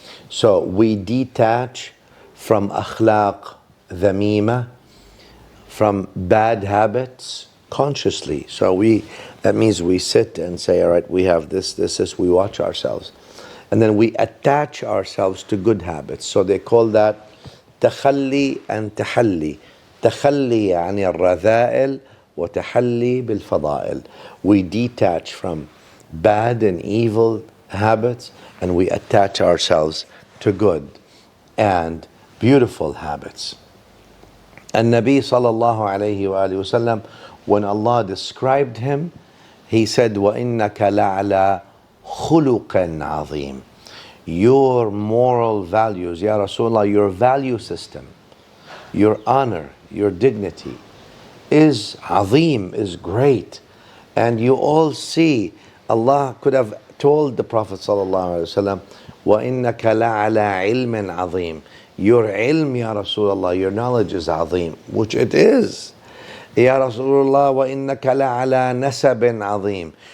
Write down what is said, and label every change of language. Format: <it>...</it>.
<en>So we detach from akhlaq dhamima, from bad habits consciously. So that means we sit and say, all right, we have this, we watch ourselves. And then we attach ourselves to good habits. So they call that takhalli and tahalli.</en> <ar>Takhalli يعني الرذائل وتحلي بالفضائل.</ar> <en>We detach from bad and evil habits and we attach ourselves to good and beautiful habits. And Nabi sallallahu alayhi wa sallam, when Allah described him, He said,</en> <ar>وَإِنَّكَ لَعْلَى خُلُقٍ عَظِيمٍ.</ar> <en>Your moral values, Ya Rasulullah, your value system, your honor, your dignity is azim, is great. And you all see, Allah could have told the Prophet sallallahu alaihi wasallam,</en> <ar>وَإِنَّكَ لَعْلَى عِلْمٍ عَظِيمٍ.</ar> <en>Your ilm, Ya Rasulullah, your knowledge is azim, which it is.</en> <ar>Ya Rasulullah, وَإِنَّكَ لَعْلَى نَسَبٍ عَظِيمٍ.</ar>